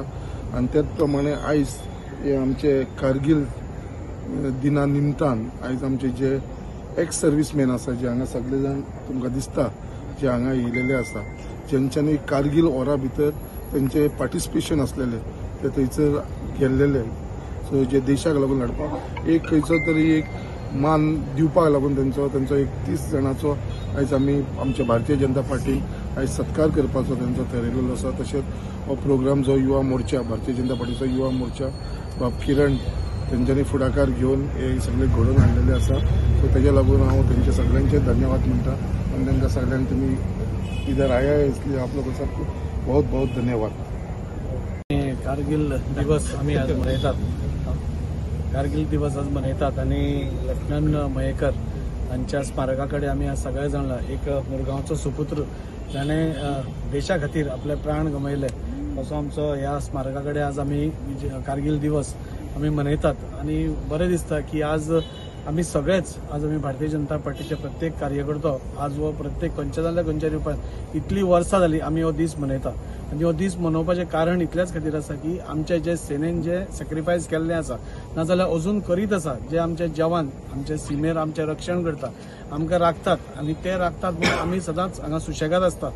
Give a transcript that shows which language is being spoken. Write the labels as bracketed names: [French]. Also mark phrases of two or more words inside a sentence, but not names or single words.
[Konkani] आनी त्याच प्रमाणे आयज हे आमचे कारगिल दिना निमतान आयज आमचे जे [English] ex serviceman [Konkani] आसा जे हांगा सगळे जाण तुमकां दिसता जे हांगा येयलेले आसा, जेंच्यांनी कारगिल वॉरा भितर तेंचे पार्टिसिपेशन आसलेले ते थंयसर गेल्लेले, सो जे देशाक लागून लढपाक एक खंयचो तरी एक मान दिवपाक लागून तेंचो एक 30 जाणांचो आयज आमी आमच्या भारतीय जनता पार्टीक आयज सत्कार करपाचो तेंचो थारायिल्लो आसा। तशेंच हो प्रोग्राम जो युवा मोर्चा भारतीय जनता पार्टीचो युवा मोर्चा बाब किरण तेंच्यांनी फुडाकार घेवन हे सगळे घडोवन हाडलेले आसा। सो तेज्या लागून हांव तेंचे सगळ्यांचे धन्यवाद म्हणटा आनी तांकां सगळ्यांक तुमी [Hindi] इधर आया इसलिए आप लोगों सबको बहुत बहुत धन्यवाद। [Konkani] कारगिल दिवस आम्ही आज मनयतात, कारगिल दिवस आज मनयतात आणि लेफ्टनंट मयेकर हांच्या स्मारकाकडे आम्ही आज सगळे जाण एक मुरगांवचो सुपुत्र जाणे देशा खातीर आपले प्राण गमयले असो आमचो ह्या स्मारकाकडे आज आम्ही कारगिल दिवस आम्ही मनयतात आणि बरें दिसता की आज आम्ही सगळेच आज आम्ही भारतीय जनता पार्टीचे प्रत्येक कार्यकर्तो आज व प्रत्येक खंयच्या जाल्यार खंयच्या रुपान इतली वर्सां जाली आम्ही हो दीस मनयता आनी हो दीस मनोवपाचें कारण इतल्याच खातीर आसा की आमचे जे सेनेन जे सॅक्रिफायस केल्लें आसा नाजाल्यार अजून करीत आसा जे आमचे जवान आमचे सीमेर आमचें रक्षण करता आमकां राखतात आनी ते राखतात म्हणून आमी सदांच हांगा सुशेगाद आसता।